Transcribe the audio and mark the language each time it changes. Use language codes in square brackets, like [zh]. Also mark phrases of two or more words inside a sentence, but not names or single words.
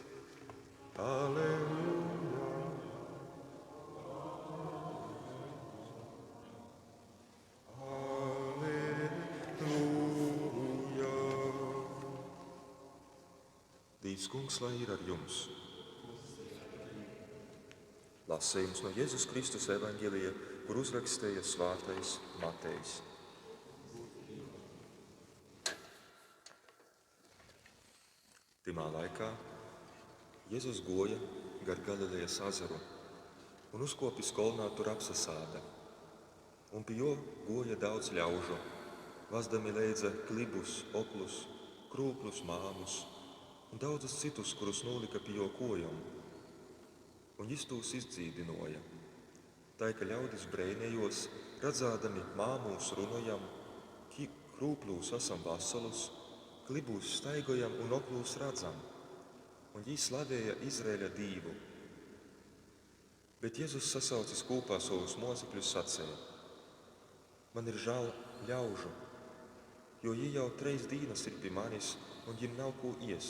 [la] Alleluja. Alleluja. [lv] Dievs kungs, lai ir ar jums. Lasījums no Jēzus Kristus evaņģēlija, kur uzrakstīja svētais Matejs. [ltg] Timā laikā Jēzus goja gar Galilejas azaru un uzkopis kolnā tur apsasāda. Un pie jo goja daudz ļaužu, vazdami leidza klibus, oklus, krūplus, māmus un daudzus citus, kurus nolika pie jo kojam. Un jis tūs izdzīdinoja. Tā, ka ļaudis breinējos, redzādami māmūs runojam krūplūs esam vasalus, klibūs staigojam un oklūs redzam, un viņi slavēja Izraēļa dīvu. [lv] Bet Jēzus sasaucis kopā savus mocekļus sacēja: Man ir žēl ļaužu, jo viņi jau 3 dienas ir pie manis, un viņiem nav ko ēst.